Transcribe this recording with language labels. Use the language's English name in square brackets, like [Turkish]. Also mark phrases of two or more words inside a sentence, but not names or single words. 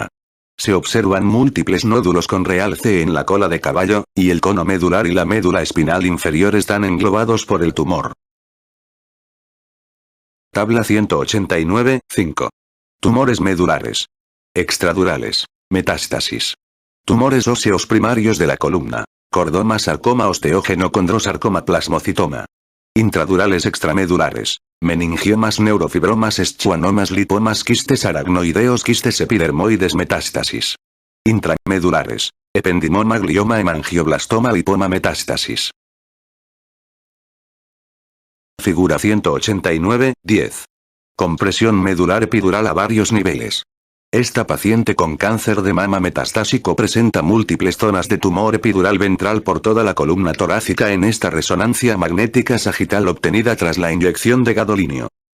[Spanish] Se observan múltiples nódulos con realce en la cola de caballo, y el cono medular y la médula espinal inferior están englobados por el tumor. Tabla 189, 5. Tumores medulares. Extradurales. Metástasis. Tumores óseos primarios de la columna. Cordoma, sarcoma osteógeno, condrosarcoma, plasmocitoma. Intradurales extramedulares. Meningiomas, neurofibromas, schwannomas, lipomas, quistes aracnoideos, quistes epidermoides, metástasis. Intramedulares. Ependimoma, glioma, hemangioblastoma, lipoma, metástasis. Figura 189, 10. Compresión medular epidural a varios niveles. Esta paciente con cáncer de mama metastásico presenta múltiples zonas de tumor epidural ventral por toda la columna torácica en esta resonancia magnética sagital obtenida tras la inyección de gadolinio.